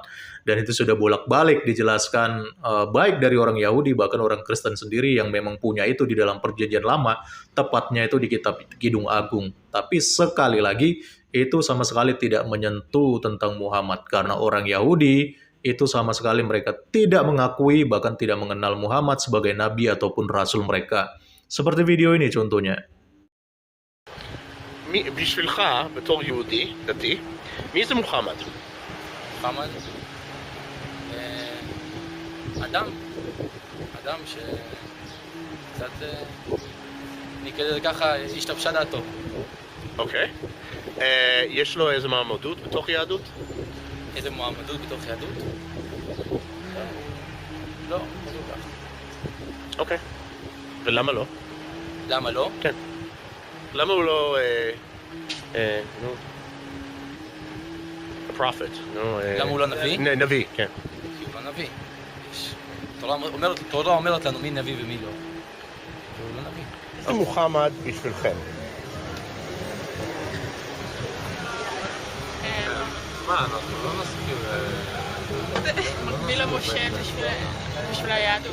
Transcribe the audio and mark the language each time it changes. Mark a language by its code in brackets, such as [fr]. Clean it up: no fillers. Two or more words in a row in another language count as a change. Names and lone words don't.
[id] Dan itu sudah bolak-balik dijelaskan baik dari orang Yahudi bahkan orang Kristen sendiri yang memang punya itu di dalam Perjanjian Lama, tepatnya itu di kitab Kidung Agung. Tapi sekali lagi itu sama sekali tidak menyentuh tentang Muhammad karena orang Yahudi itu sama sekali mereka tidak mengakui bahkan tidak mengenal Muhammad sebagai nabi ataupun rasul mereka. Seperti video ini contohnya. [he] בשבילך, בתור יהודי דתי, מי זה מוחמד? מוחמד? אדם שקצת נקרא לזה ככה, השתבשה דעתו. אוקיי. יש לו איזה מעמדות בתוך יהדות? איזה מועמדות בתוך יהדות? לא, לא ככה. אוקיי. ולמה לא? למה לא? כן. למה הוא לא... נו... [en] a prophet, [he] נו... למה הוא לא נביא? נביא, כן. כי הוא לא נביא. תורה אומרת לנו מי נביא ומי לא. הוא לא נביא. זה מוחמד בשבילכם. מה, אנחנו לא נסכים בשביל המשה, בשביל היהדות.